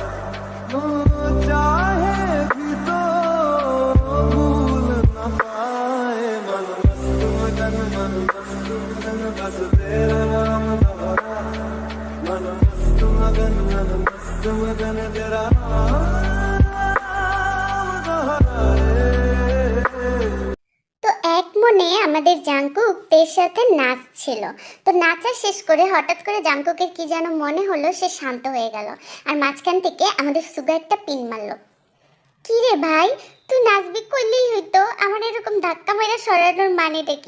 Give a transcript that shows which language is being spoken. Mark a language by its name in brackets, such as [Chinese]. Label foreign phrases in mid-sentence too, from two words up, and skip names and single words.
[Hindi] वो चाहे भी तो भूल न पाए, मन मस्त मगन बस तेरा नाम दोहराए, मन मस्त मगन तेरा नाम दोहराए। [Bangla] তো এক মনে আমাদের জাঙ্কুক তের সাথে নাচছিল। তো নাচা শেষ করে হঠাৎ করে জাঙ্কুকের কি যেন মনে হলো, সে শান্ত হয়ে গেল, আর মাঝখান থেকে আমাদের সুগা একটা পিন মারলো। কি রে ভাই, তুই নাচবি কইলেই হইতো, আমার এরকম ধাক্কা মেরে সরানোর মানেটা কি?